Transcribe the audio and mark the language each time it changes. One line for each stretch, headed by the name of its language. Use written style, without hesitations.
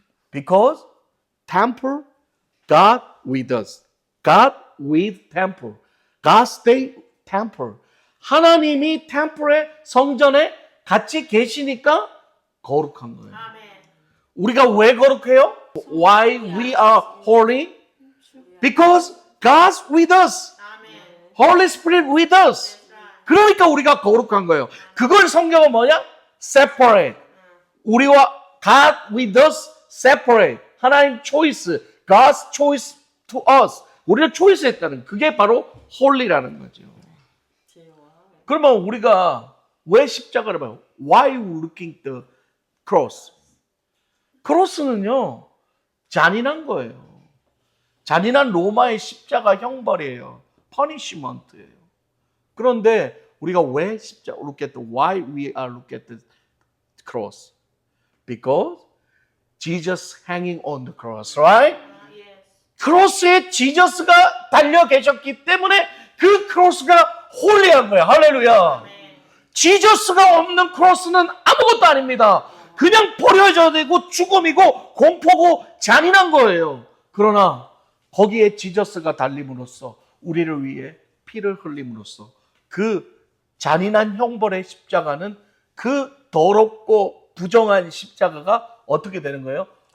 English: Because temple, God with us. God with temple. God stay temple.
Korean: 하나님이 템플에 성전에 같이 계시니까 거룩한 거예요.
English: Amen. 우리가 왜 거룩해요? Why we are holy? Because God's with us. Amen. Holy Spirit with us. That's right.
Korean: 그러니까 우리가 거룩한 거예요. 그걸 성경은 뭐냐? Separate.
English: 우리와 God with us separate. 하나님 choice. God's choice to us.
Korean: 우리를 초이스했다는 그게 바로 holy라는 거죠. 제와 그러면 우리가 왜 십자가를 봐요?
English: Why looking the cross?
Korean: 크로스는요, 잔인한 거예요. 잔인한 로마의 십자가 형벌이에요. 퍼니시먼트예요. 그런데 우리가 왜 십자가
English: look at the why we are look at the cross? Because Jesus hanging on the cross, right? Yes.
Korean: 크로스에 지저스가 달려 계셨기 때문에 그 크로스가 홀리한 거예요. 할렐루야.
English: Amen.
Korean: 지저스가 없는 크로스는 아무것도 아닙니다. 그냥 버려져야 되고 죽음이고 공포고 잔인한 거예요. 그러나 거기에 지저스가 달림으로써 우리를 위해 피를 흘림으로써 그 잔인한 형벌의 십자가는 그 더럽고 부정한 십자가가 어떻게 되는 거예요?